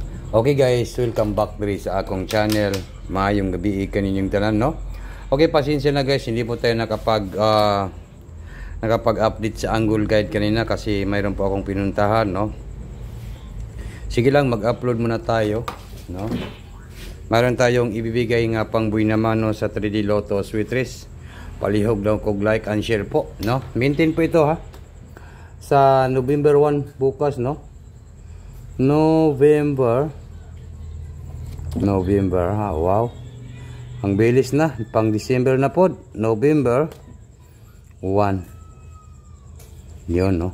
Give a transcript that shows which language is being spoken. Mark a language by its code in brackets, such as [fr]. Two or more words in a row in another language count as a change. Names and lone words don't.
[en] Okay guys, welcome back [ceb] diri sa akong [en] channel. [ceb] Maayong gabi kaninyong tanan, no? Okay, [tl] pasensya na guys, hindi po tayo nakapag-update sa Angle Guide kanina kasi mayroon po akong pinuntahan, no? Sige lang, mag-upload muna tayo, no? Mayroon tayong ibibigay nga pang buhay naman, no, sa 3D Lotto Sweet Race. [ceb] Palihog daw kog [en] like and share [tl] po, no? Maintain po ito, ha? Sa November 1 bukas, no? November, ha, wow, ang bilis na, pang December na po, November 1 yun, no?